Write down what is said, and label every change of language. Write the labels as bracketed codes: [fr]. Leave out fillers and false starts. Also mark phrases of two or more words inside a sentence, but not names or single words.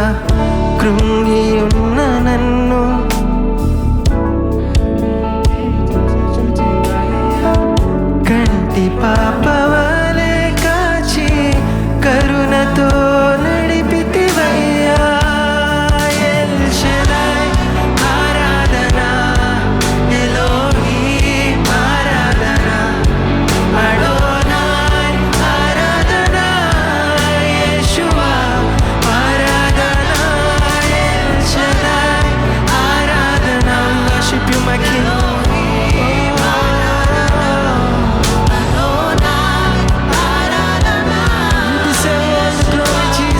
[te] కృంగియున్న నన్ను కంటి పాపవలే కాచి కరుణతో నడిపితివయ్యా. El Shaddai, Aradhana, Elohim, Aradhana, Adonai, Aradhana, Yeshua, Aradhana, El Shaddai, Aradhana. [en] Worship you, my King. You deserve all the glory,